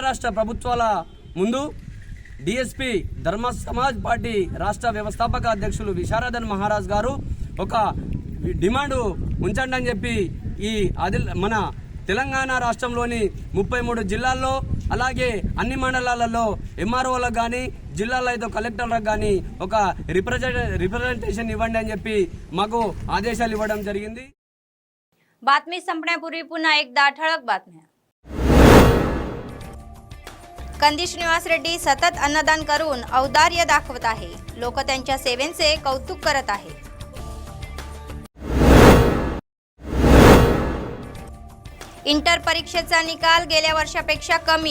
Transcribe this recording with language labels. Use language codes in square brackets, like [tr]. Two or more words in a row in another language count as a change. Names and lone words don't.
[te] రాష్ట్ర ప్రభుత్వాల ముందు DSP ధర్మ సమాజ్ పార్టీ రాష్ట్ర వ్యవస్థాపక అధ్యక్షులు విశారదన్ మహారాజ్ గారు ఒక డిమాండ్ ఉంచండి అని చెప్పి ఈ మన తెలంగాణ రాష్ట్రంలోని 33 జిల్లాల్లో అలాగే అన్ని మండలాలలో MROలకు కానీ జిల్లాలో అయితే కలెక్టర్లకు కానీ ఒక రిప్రజెంటేషన్ ఇవ్వండి అని చెప్పి మాకు ఆదేశాలు ఇవ్వడం జరిగింది। [mr] बातमी संपण्यापूर्वी पुन्हा एकदा ठळक बातम्या। कंदी श्रीनिवास रेड्डी सतत अन्नदान करून औदार्य दाखवत आहे। लोक त्यांच्या सेवेचे कौतुक करत आहेत। इंटर परीक्षेचा निकाल गेल्या वर्षापेक्षा कमी।